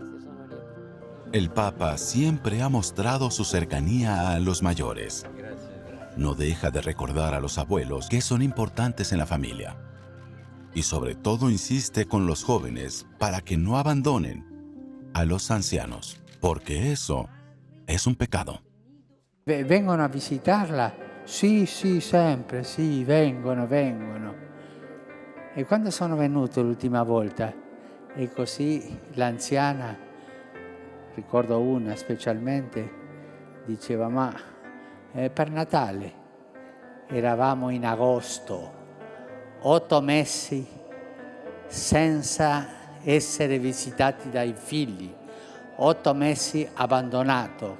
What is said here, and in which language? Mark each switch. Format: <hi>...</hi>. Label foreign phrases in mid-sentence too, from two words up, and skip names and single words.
<es>El Papa siempre ha mostrado su cercanía a los mayores. No deja de recordar a los abuelos que son importantes en la familia. Y sobre todo insiste con los jóvenes para que no abandonen a los ancianos, porque eso es un pecado.</es> <it>Vengono a visitarla? Sì, sempre, sì, vengono. E quando sono venuto l'ultima volta, e così l'anziana, ricordo una specialmente, diceva, ma per Natale eravamo in agosto, 8 mesi senza essere visitati dai figli, 8 mesi abbandonato.</it>